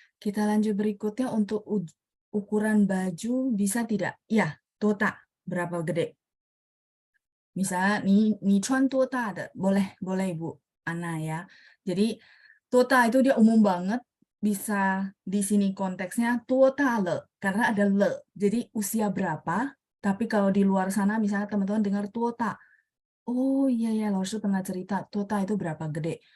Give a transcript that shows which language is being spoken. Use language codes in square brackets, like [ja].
[id] Kita lanjut berikutnya untuk ukuran baju bisa tidak? Ya, 多大?Berapa gede? [zh] Misalnya, 你穿多大的? [id] Boleh, boleh Bu Ana ya. Jadi, 多大 itu dia umum banget. Bisa di sini konteksnya 多大了, karena ada le. Jadi, usia berapa? Tapi kalau di luar sana, misalnya teman-teman dengar 多大. Oh iya ya, Laoshi pernah cerita, 多大 itu berapa gede.